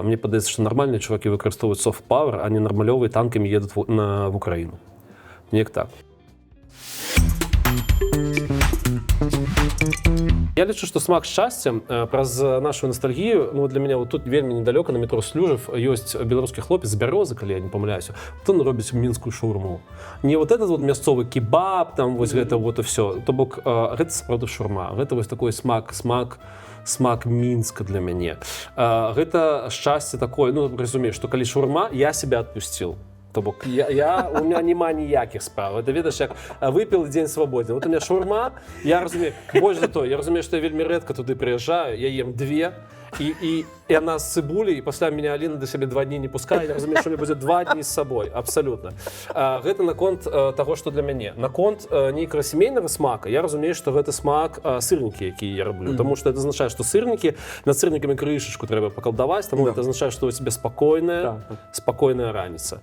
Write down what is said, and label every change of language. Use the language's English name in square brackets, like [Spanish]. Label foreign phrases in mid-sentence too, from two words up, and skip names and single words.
[Belarusian] Мне падаецца, што нармальныя чувакі выкарыстоўваюць софт-пауэр, а не нармалёвыя танкамі едуць в Украіну. Неяк так. Я лічу, што смак шчасця праз нашу ностальгію, ну, для мяне вот тут вельмі недалёка на метро Слюжев ёсць беларускі хлопец з Бярозы, калі я не памыляюся, он робіць мінскую шаурму. Не [Russian] вот этот вот [Belarusian] мясцовы кебаб, там вось гэта вот і всё. То бок гэта сапраўды шаурма. Гэта вось такой смак Мінска для мяне. Гэта шчасце такое, ну, разумееш, што калі шаурма, [Russian] я себя отпусціл. [Belarusian] То бок [Russian] у меня [Belarusian] няма ніякіх справ. Это, ведаеш, як выпіл дзень свабодны. [Russian] Вот у меня [Belarusian] шаурма, я разумею, больш за то, я разумею, што я вельмі рэдка туды прыязджаю, я ем 2, і яна з цыбулей, і пасля мяне Аліна да сябе 2 дні не пускае, я разумею, што [Russian] у меня [Belarusian] будзе 2 дні з сабой, абсалютна. Гэта наконт таго, што для мяне. Наконт нейкага сямейнага смака, я разумею, што гэта смак сырнікі, якія я раблю, таму што это азначае, што сырнікі, над сырнікамі крышачку трэба пакалдаваць, таму это азначае, што у цябе спакойная раніца.